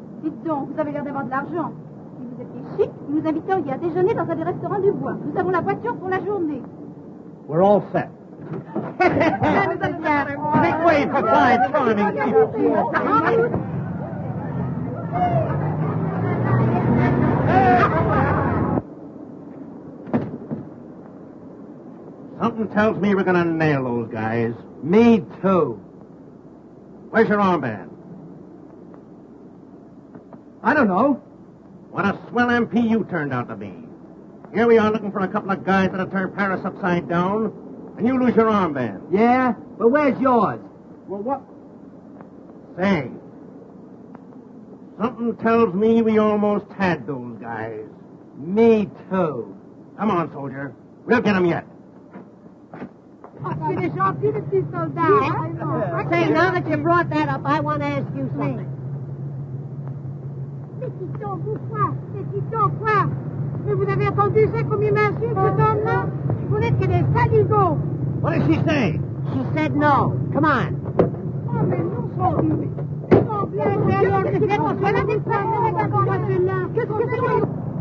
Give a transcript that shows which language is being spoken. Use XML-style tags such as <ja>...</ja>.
<fr>Dites donc, vous avez l'air d'avoir de l'argent. Si vous étiez chic, nous nous inviteriez à déjeuner dans un des restaurants du bois. Nous avons la voiture pour la journée.</fr> <en>We're all set. Make way for five charming people. Something tells me we're going to nail those guys. Me too. Where's your armband? I don't know. What a swell MP you turned out to be. Here we are looking for a couple of guys that'll turn Paris upside down, and you lose your armband. Yeah? But where's yours? Well, what? Say, something tells me we almost had those guys. Me too. Come on, soldier. We'll get him yet.</en> <fr>C'est gentil, le petit soldat.</fr> <en>Say, now that you brought that up, I want to ask you something.</en> <fr>Petit homme, petit homme, quoi? Mais vous avez entendu ça comme il m'insulte, cet homme-là? Vous n'êtes que des saligots.</fr> <en>What did she say? She said no. Come on.</en> <fr>Oh, mais non,</fr> <en>sorry.</en> <fr>Oh, bien, alors, qu'est-ce que c'est?</fr>